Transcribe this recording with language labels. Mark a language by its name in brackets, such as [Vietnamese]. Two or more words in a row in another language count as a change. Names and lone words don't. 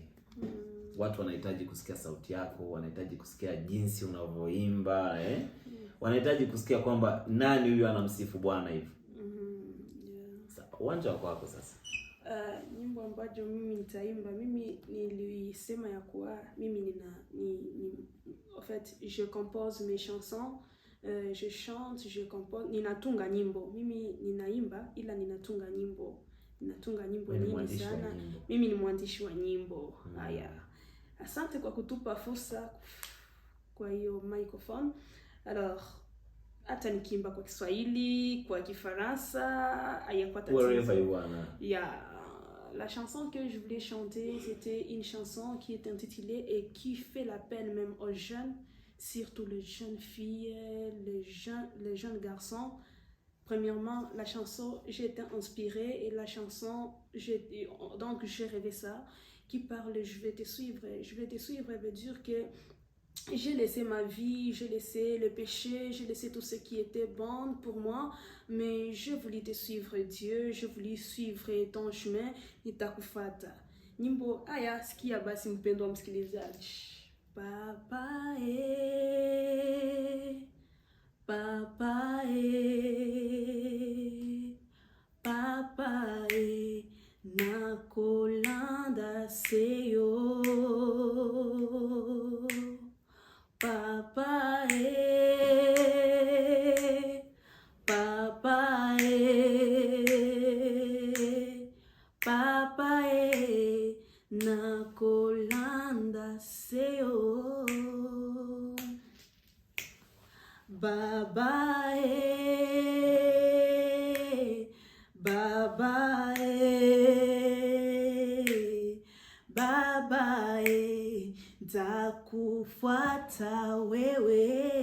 [Swahili] Watu wanahitaji kusikia sauti yako, wanahitaji kusikia jinsi unavyoimba, wanahitaji kusikia kwamba nani huyu anamsifu Bwana hivi. Sasa uwanja wako sasa. Nyimbo ambazo mimi nitaimba, mimi nilisema ya kuwa mimi [French] en fait je compose mes chansons. Je chante, je compose, [Swahili] ninatunga nyimbo. Mimi ninaimba ila ninatunga nyimbo. Ninatunga nyimbo nyingi sana. Mimi ni mwandishi wa nyimbo. Haya. Asante kwa kutupa fursa kwa hiyo microphone. Alors, hata nikiimba kwa Kiswahili, kwa Kifaransa, hayakuwa tatizo. Yeah. [French] La chanson que je voulais chanter, c'était une chanson qui est intitulée et qui fait l'appel même aux jeunes, surtout les jeunes filles, les jeunes garçons. Premièrement, la chanson, j'ai été inspirée et la chanson, donc j'ai rêvé ça, qui parle « Je vais te suivre ». Je vais te suivre veut dire que j'ai laissé ma vie, j'ai laissé le péché, j'ai laissé tout ce qui était bon pour moi, mais je voulais te suivre Dieu, je voulais suivre ton chemin, [Swahili] nitakufata. Nyimbo haya sikia basi mpendwa msikilizaji. [Lingala] Papa papa papa nakolanda seyo. Papa papa papa nakolanda seyo. [Swahili] Baba baba baba nitakufuata wewe.